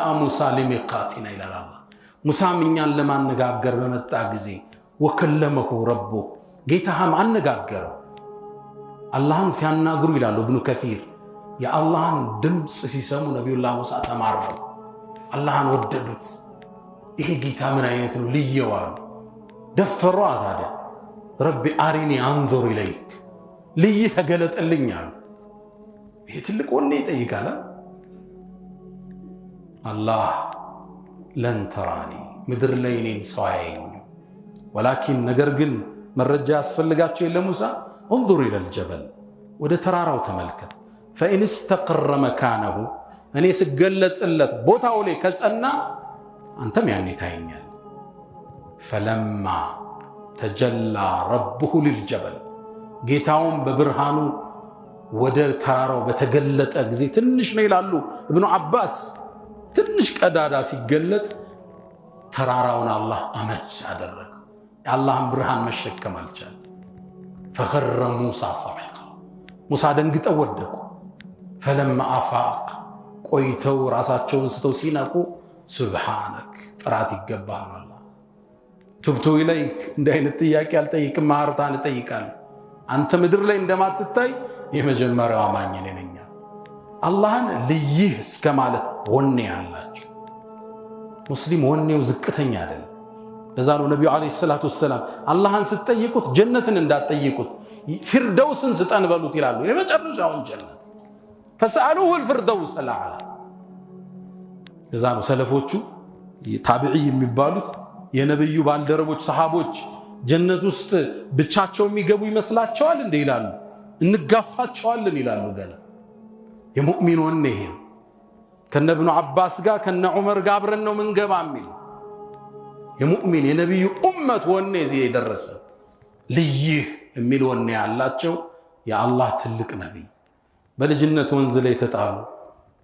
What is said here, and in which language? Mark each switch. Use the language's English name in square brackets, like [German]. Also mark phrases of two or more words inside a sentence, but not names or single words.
[Amharic] ሙሳ ሊሚቃቲና ይላል አላህ። ሙሳም እኛን ለማነጋገር በመጣ ጊዜ [Arabic] وكلمه ربه [Amharic] ጌታህም አነጋገረው። አላህን ሲያናግሩ ይላሉ ኢብኑ ከሲር የአላህን ድምፅ ሲሰሙ ነቢዩላህ ሙሳ ተማረሩ፣ አላህን ወደዱት። ይሄ ጌታ ምን አይነት ነው ልየዋሉ። ደፈሯ ታዲያ [Arabic] رب أرني أنظر إليك [Amharic] ልይ ተገለጠልኝ አሉ። ይሄ ትልቅ ወኔ ይጠይቃል። አላህ [Arabic] لن تراني [Amharic] ምድር ላይ እኔን ሰው አያየኝም፣ ወላኪን ነገር ግን መረጃ ያስፈልጋቸው የለ ሙሳ [Arabic] انظر الى الجبل [Amharic] ወደ ተራራው ተመልከት፣ [Arabic] فإن استقر مكانه [Amharic] እኔ ስገለጽለት ቦታው ላይ ከጸና አንተም ያኔ ታየኛል። [Arabic] فلما تجلى ربه للجبل [Amharic] ጌታውም በብርሃኑ ወደ ተራራው በተገለጠ ጊዜ ትንሽ ነው ይላሉ ኢብኑ አባስ። ትንሽ ቀዳዳ ሲገለጥ ተራራውን አላህ አመድ አደረገ። የአላህን ብርሃን መሸከም አልቻለም። [Arabic] فخر موسى صعقا [Amharic] ሙሳ ደንግጠው ወደቁ። [Arabic] فلما افاق [Amharic] ቆይተው ራሳቸውን ስተው ሲነቁ ሱብሃንክ ጥራት ይገባሃል አላህ [Arabic] تبت إليك [Amharic] እንደ አይነት ጥያቄ አልጠይቅም፣ ማህርታን እጠይቃለሁ። አንተ ምድር ላይ እንደማትታይ የመጀመሪያው አማኝ ነኝ። አላህን ልይህ እስከ ማለት ወኔ ያላቸው ሙስሊም ወኔው ዝቅተኛ አይደለም። ለዛ ነው ነብዩ [Arabic] عليه الصلاة والسلام [Amharic] አላህን ስትጠይቁት ጀነትን እንዳትጠይቁት ፊርደውስን ስጠን በሉት ይላሉ። የመጨረሻውን ጀነት [Arabic] فسألوه الفردوس الأعلى። [Amharic] ለዛ ነው ሰለፎቹ ታቢዒ የሚባሉት የነብዩ ባልደረቦች ሰሃቦች ጀነት ውስጥ ብቻቸው የሚገቡ ይመስላቸዋል እንዴ ይላሉ። እንጋፋቸዋለን ይላሉ። ገና የሙእሚን ወኔ ይሄ ነው። ከነ ኢብኑ አባስ ጋር ከነ ዑመር ጋር አብረን ነው ምንገባ የሚል የሙእሚን የነብዩ ኡመት ወኔ እዚህ የደረሰ ልይህ የሚል ወኔ ያላቸው የአላህ ትልቅ ነብይ በልጅነት ወንዝ ላይ ተጣሉ።